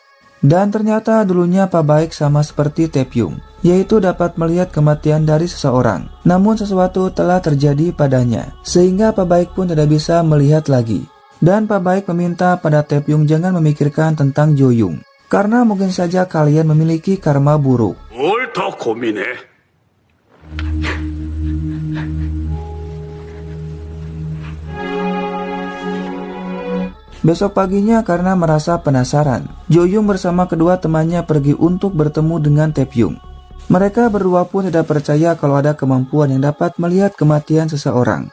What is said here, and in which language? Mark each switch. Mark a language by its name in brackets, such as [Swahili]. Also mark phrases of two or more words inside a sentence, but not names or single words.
[Indonesian] Dan ternyata dulunya Pak Baek sama seperti Taepyeong, yaitu dapat melihat kematian dari seseorang. Namun sesuatu telah terjadi padanya, sehingga Pak Baek pun tidak bisa melihat lagi. Dan Pak Baek meminta pada Taepyeong jangan memikirkan tentang Joyung, karena mungkin saja kalian memiliki karma buruk. [Korean] 뭘 더 고민해? [Indonesian] Besok paginya karena merasa penasaran, Joyung bersama kedua temannya pergi untuk bertemu dengan Taepyeong. Mereka berdua pun tidak percaya kalau ada kemampuan yang dapat melihat kematian seseorang.